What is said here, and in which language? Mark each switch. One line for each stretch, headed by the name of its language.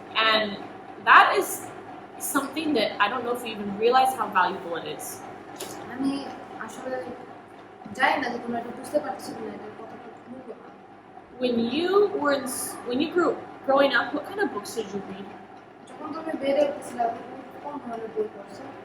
English: And that is something that I don't know if you even realize how valuable it is.
Bangla: আমি আসলে জানি না যে তোমরা এটা বুঝতে পারছো কিনা, এটা কতটা মূল্যবান।
English: when you growing up, what kind of books did you read?
Bangla: যখন তুমি বেড়ে উঠেছিলে তুমি কোন ধরনের বই পড়ছো?